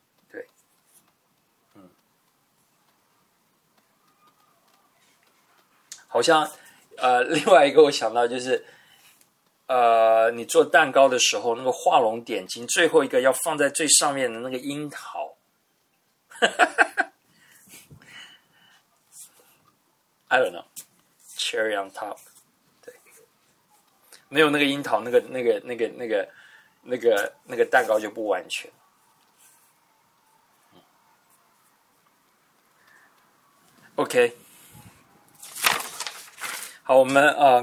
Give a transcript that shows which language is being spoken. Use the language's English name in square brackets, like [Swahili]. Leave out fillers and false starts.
[Chinese] 对，好像另外一个我想到就是你做蛋糕的时候那个画龙点睛最后一个要放在最上面的那个樱桃。 [English] I don't know, cherry on top. [Chinese] 对，没有那个樱桃，那个蛋糕就不完全。 OK， 好，我们